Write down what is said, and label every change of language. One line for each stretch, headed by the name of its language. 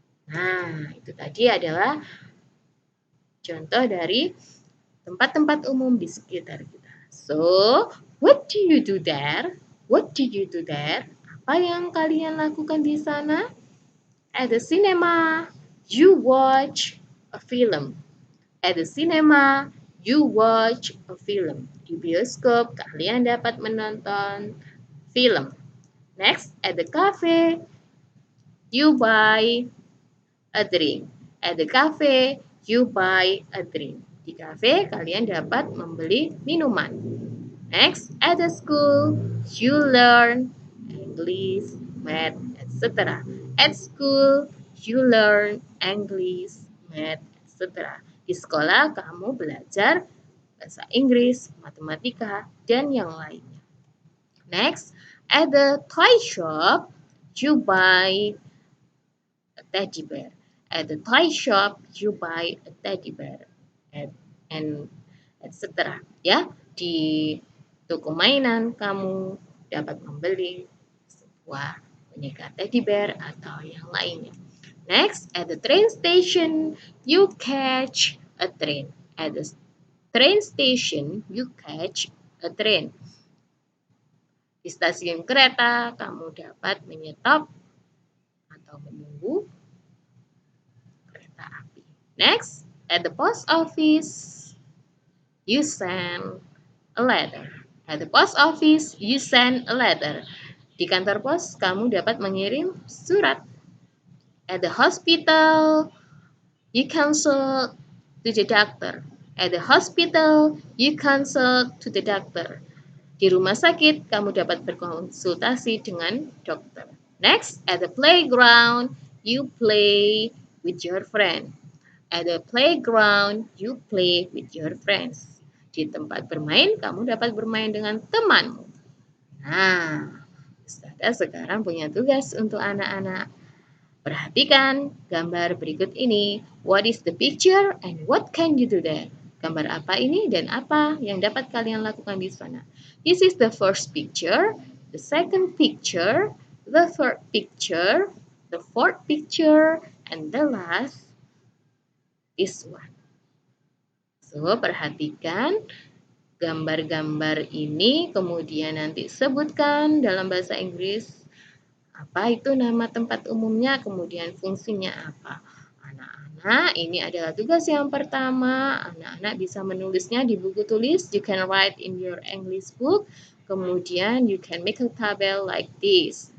Indonesian: Nah, itu tadi adalah contoh dari tempat-tempat umum di sekitar kita.
English: So, what do you do there? What do you do there?
Indonesian: Apa yang kalian lakukan di sana?
English: At the cinema, you watch a film. At the cinema, you watch a film.
Indonesian: Di bioskop, kalian dapat menonton film.
English: Next, at the cafe, you buy a drink. At the cafe, you buy a drink.
Indonesian: Di cafe kalian dapat membeli minuman.
English: Next, at the school you learn English, math, etc. At school you learn English, math, etc.
Indonesian: Di sekolah kamu belajar bahasa Inggris, matematika, dan yang lainnya.
English: Next, at the toy shop you buy a teddy bear. At the toy shop, you buy a teddy bear, and etc.
Indonesian: Ya, di toko mainan kamu dapat membeli sebuah boneka teddy bear atau yang lainnya.
English: Next, at the train station, you catch a train. At the train station, you catch a train.
Indonesian: Di stasiun kereta, kamu dapat menyetop atau menunggu kereta api.
English: Next, at the post office, you send a letter. At the post office, you send a letter.
Indonesian: Di kantor pos, kamu dapat mengirim surat.
English: At the hospital, you consult to the doctor. At the hospital, you consult to the doctor.
Indonesian: Di rumah sakit, kamu dapat berkonsultasi dengan dokter.
English: Next, at the playground, you play with your friend. At the playground, you play with your friends.
Indonesian: Di tempat bermain, kamu dapat bermain dengan temanmu. Nah, Ustazah sekarang punya tugas untuk anak-anak. Perhatikan gambar berikut ini.
English: What is the picture and what can you do there?
Indonesian: Gambar apa ini dan apa yang dapat kalian lakukan di sana?
English: This is the first picture, the second picture, the third picture, the fourth picture, and the last is one.
Indonesian: So, perhatikan gambar-gambar ini, kemudian nanti sebutkan dalam bahasa Inggris apa itu nama tempat umumnya, kemudian fungsinya apa. Anak-anak, ini adalah tugas yang pertama. Anak-anak bisa menulisnya di buku tulis.
English: You can write in your English book.
Indonesian: Kemudian
English: you can make a table like this.